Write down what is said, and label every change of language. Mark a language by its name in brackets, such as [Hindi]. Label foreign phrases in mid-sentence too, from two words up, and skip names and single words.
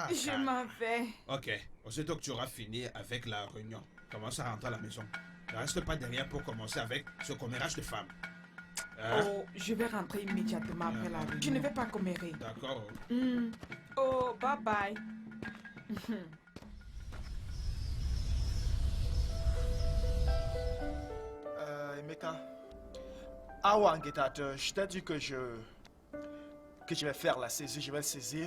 [French] Je Kana. m'en vais. Ok, aussitôt que tu auras fini avec la réunion, commence à rentrer à la maison. Ne reste pas derrière pour commencer avec ce commérage de femmes. Hein? Oh, je vais rentrer immédiatement après la réunion. Je ne vais pas commérer. D'accord. [English] Oh, bye bye. [French] Emeka. Awa Angetateur, je t'ai dit que je vais faire la saisie. Je vais le saisir.